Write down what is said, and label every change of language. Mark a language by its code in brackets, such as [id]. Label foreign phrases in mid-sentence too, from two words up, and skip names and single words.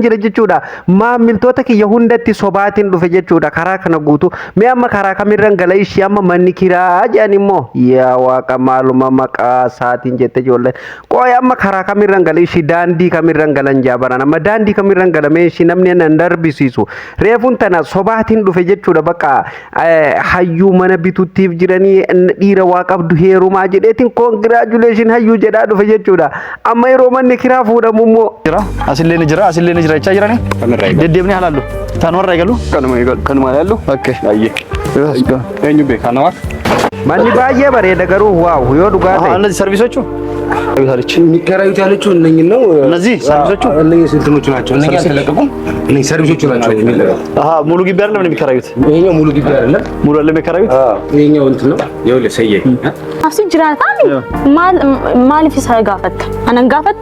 [om] jira jechuudha maamiltoota kiyya hundatti sobaatiin dhufe jechuudha karaa kana guutuu mee amma karaa kamirran gala ishii amma manni kiraa jedhan immoo yaa waaqa maaluma maqaa isaatiin jette ijoolleen qooy amma karaa kamirran gala ishii daandii kamirran galan jaabaran amma daandii kamirran galamee ishii namni nan darbisiisu reefuun tana sobaatiin dhufe jechuudha bakka hayyuu mana bituttiif jiranii dhiira waa qabdu heerumaa jedheetiin congratulation hayyuu jedhaa dhufe jechuudha amma yeroo manni kiraa fuudhamu immoo jira asillee ni jira jechaa jirani deddeebnee halaallu taanwarra eegalu kanuma yaallu okay ayyee eenyu beekana waak manni baay'ee bareeda garuu waaw yoo dhugaa ta'e [am] እነዚህ ሰርቪሶቹ የሚከራዩት ያለችው እነኝን ነው። እነዚህ ሰርቪሶቹ እነኝህ ስንትኖቹ ናቸው? እነኛ አልተለቀቁም። እነኝህ ሰርቪሶቹ ናቸው የሚለቀቁት። ሙሉ ግቢ አይደለም የሚከራዩት? ይሄኛው ሙሉ ግቢ አይደለም። ሙሉ አይደለም የሚከራዩት? ይሄኛው እንትን ነው። ይኸውልህ ሰዬ አፍሲ ጅራታኒ ማልፊ ሳይጋፈት አነጋፈቱ